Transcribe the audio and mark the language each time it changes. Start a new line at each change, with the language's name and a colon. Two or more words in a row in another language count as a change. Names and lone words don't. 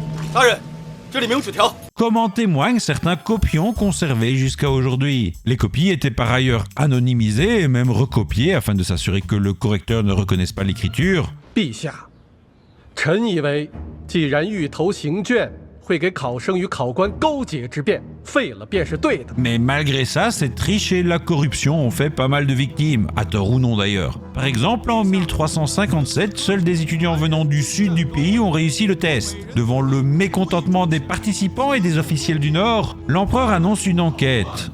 French: Comme en témoignent certains copions conservés jusqu'à aujourd'hui. Les copies étaient par ailleurs anonymisées et même recopiées afin de s'assurer que le correcteur ne reconnaisse pas l'écriture.
Chinese: 陛下，臣以为，既然欲投行卷，会给考生与考官勾结之便，废了便是对的。
French: Mais malgré ça, cette triche et la corruption ont fait pas mal de victimes, à tort ou non d'ailleurs. Par exemple, en 1357, seuls des étudiants venant du sud du pays ont réussi le test. Devant le mécontentement des participants et des officiels du Nord, l'empereur annonce une enquête.